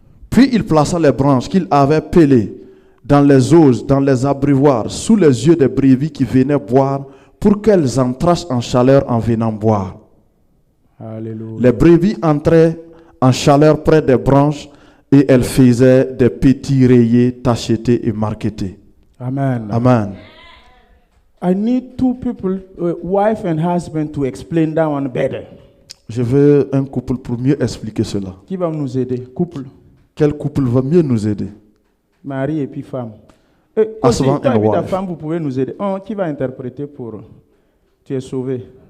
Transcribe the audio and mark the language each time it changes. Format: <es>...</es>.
<fr>Puis il plaça les branches qu'il avait pelées dans les oses, dans les abreuvoirs, sous les yeux des brebis qui venaient boire, pour qu'elles entrassent en chaleur en venant boire. Alléluia. Les brebis entraient en chaleur près des branches et elles faisaient des petits rayés, tachetés et marquetés. Amen. Amen.</fr> <en>I need two people, wife and husband, to explain that one better.</en> <fr>Je veux un couple pour mieux expliquer cela. Qui va nous aider? Couple. Quel couple va mieux nous aider? Mari et puis femme.</fr> <en>Husband</en> <fr>Toi</fr> <en>and</en> <fr>et puis ta</fr> <en>wife.</en> <fr>femme, vous pouvez nous aider. Oh, qui va interpréter pour tu es sauvé?</fr>